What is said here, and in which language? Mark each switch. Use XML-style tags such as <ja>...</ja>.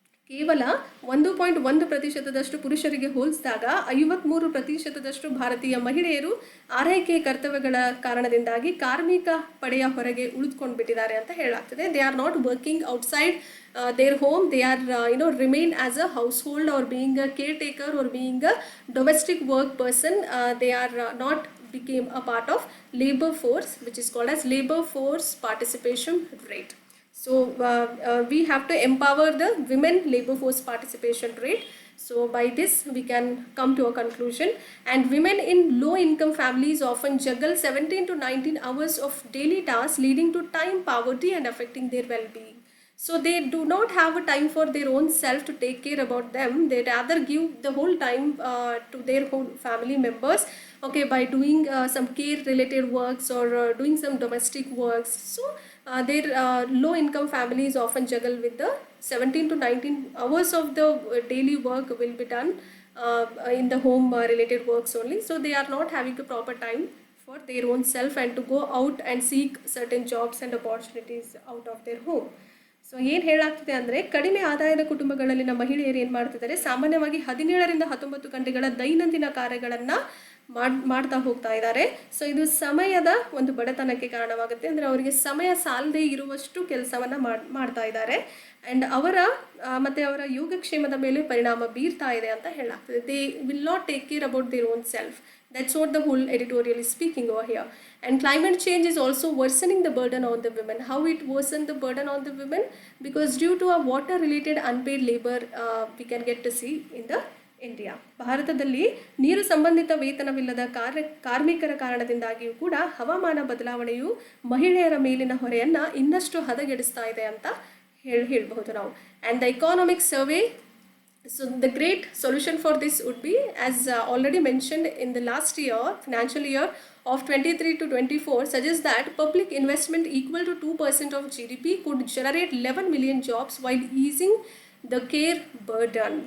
<kn>ಕೇವಲ 1.1%ದಷ್ಟು ಪುರುಷರಿಗೆ ಹೋಲಿಸಿದಾಗ 53%ದಷ್ಟು ಭಾರತೀಯ ಮಹಿಳೆಯರು ಆರೈಕೆ ಕರ್ತವ್ಯಗಳ ಕಾರಣದಿಂದಾಗಿ ಕಾರ್ಮಿಕ ಪಡೆಯ ಹೊರಗೆ ಉಳಿದುಕೊಂಡು ಬಿಟ್ಟಿದ್ದಾರೆ ಅಂತ ಹೇಳಲಾಗ್ತದೆ.</kn> <en>They are not working outside their home. They are remain as a household or being a caretaker or being a domestic work person. They are not became a part of labor force, which is called as labor force participation rate. So we have to empower the women labor force participation rate. So by this we can come to a conclusion. And women in low income families often juggle 17 to 19 hours of daily tasks, leading to time poverty and affecting their well-being. So they do not have a time for their own self to take care about them. They rather give the whole time to their whole family members, okay, by doing some care related works or doing some domestic works. So their low income families often juggle with the 17 to 19 hours of the daily work will be done in the home related works only. So they are not having a proper time for their own self and to go out and seek certain jobs and opportunities out of their home.</en> <kn>So ಏನು ಹೇಳಾಗ್ತಿದೆ ಅಂದರೆ, ಕಡಿಮೆ ಆದಾಯದ ಕುಟುಂಬಗಳಲ್ಲಿನ ಮಹಿಳೆಯರು ಏನು ಮಾಡ್ತಿದ್ದಾರೆ, ಸಾಮಾನ್ಯವಾಗಿ 17ರಿಂದ 19 ಗಂಟೆಗಳ ದೈನಂದಿನ ಕಾರ್ಯಗಳನ್ನು ಮಾಡ್ತಾ ಹೋಗ್ತಾ ಇದ್ದಾರೆ. ಸೊ ಇದು ಸಮಯದ ಒಂದು ಬಡತನಕ್ಕೆ ಕಾರಣವಾಗುತ್ತೆ. ಅಂದರೆ ಅವರಿಗೆ ಸಮಯ ಸಾಲದೇ ಇರುವಷ್ಟು ಕೆಲಸವನ್ನು ಮಾಡ್ತಾ ಇದ್ದಾರೆ. ಆ್ಯಂಡ್ ಮತ್ತು ಅವರ ಯೋಗಕ್ಷೇಮದ ಮೇಲೆ ಪರಿಣಾಮ ಬೀರ್ತಾ ಇದೆ ಅಂತ ಹೇಳಲಾಗ್ತದೆ.</kn> <en>They will not take care about their own self. That's what the whole editorial is speaking over here. And climate change is also worsening the burden on the women. How it worsened the burden on the women? Because due to a water related unpaid labor, we can get to see in the India.</en> <kn>ಭಾರತದಲ್ಲಿ ನೀರು ಸಂಬಂಧಿತ ವೇತನವಿಲ್ಲದ ಕಾರ್ಮಿಕರ ಕಾರಣದಿಂದಾಗಿಯೂ ಕೂಡ ಹವಾಮಾನ ಬದಲಾವಣೆಯು ಮಹಿಳೆಯರ ಮೇಲಿನ ಹೊರೆಯನ್ನು ಇನ್ನಷ್ಟು ಹದಗೆಡಿಸ್ತಾ ಇದೆ ಅಂತ ಹೇಳಬಹುದು ನಾವು.</kn> <en>And the economic survey, so the great solution for this would be, as already mentioned in the last year, financial year of 23 to 24, suggests that public investment equal to 2% of GDP could generate 11 million jobs while easing the care burden.</en>